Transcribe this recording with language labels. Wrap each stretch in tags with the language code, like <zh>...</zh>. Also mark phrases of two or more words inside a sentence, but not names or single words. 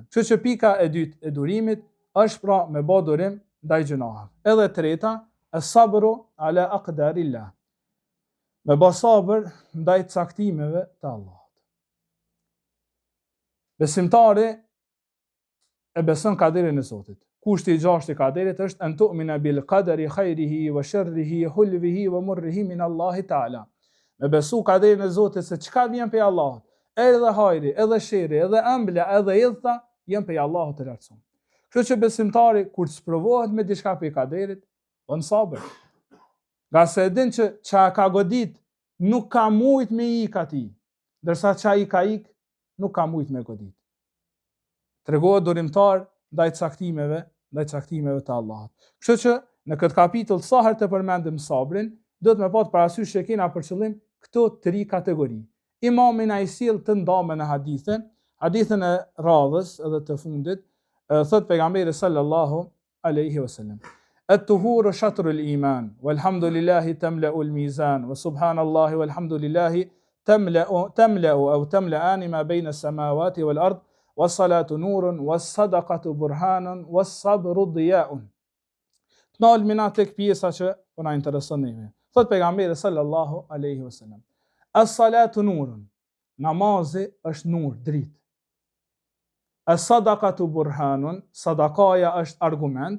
<sq>Kështu që pika e dytë e durimit është pra me bë durim ndaj gjunaheve. Edhe e treta,</sq> <ar>الصبر على أقدار الله.</ar> <sq>Me bë sabër ndaj caktimeve të Allahut. Besimtari e beson kaderin e Zotit. Kushti i 6 i kaderit është</sq> <ar>أن تؤمن بالقدر خيره وشره حلوه ومره من الله تعالى.</ar> <sq>Me besu kaderin e Zotit se çka vjen prej Allahut, edhe hajri, edhe sherri, edhe ëmbla, edhe idhta, janë prej Allahut të lartësuar. Kështu që besimtari kur sprovohet me diçka prej kaderit, bën sabër. Nga se e din që çka ka godit nuk ka mujt me ik atij, ndërsa çka i ka ik nuk ka mujt me godit. Tregohet durimtar ndaj caktimeve të Allahut. Kështu që në këtë kapitull sa herë të përmendim sabrin, do të më pat parasysh që kena për qëllim këto 3 kategori. Imami na i sill të ndamë në hadithën e radhës edhe të fundit, thot pejgamberi</sq> <ar>صلى الله عليه وسلم: "الطهور شطر الإيمان والحمد لله تملأ الميزان وسبحان الله والحمد لله تملأ أو تملآن ما بين السماوات والأرض والصلاة نور والصدقة برهان والصبر ضياء.</ar> <sq>Të nalmi na tek pjesa që po na intereson neve. Thot pejgamberi</sq> <ar>صلى الله عليه وسلم: الصلاة نور,</ar> <sq>namazi është nur, dritë.</sq> <ar>الصدقة برهان,</ar> <sq>sadakaja është argument.</sq>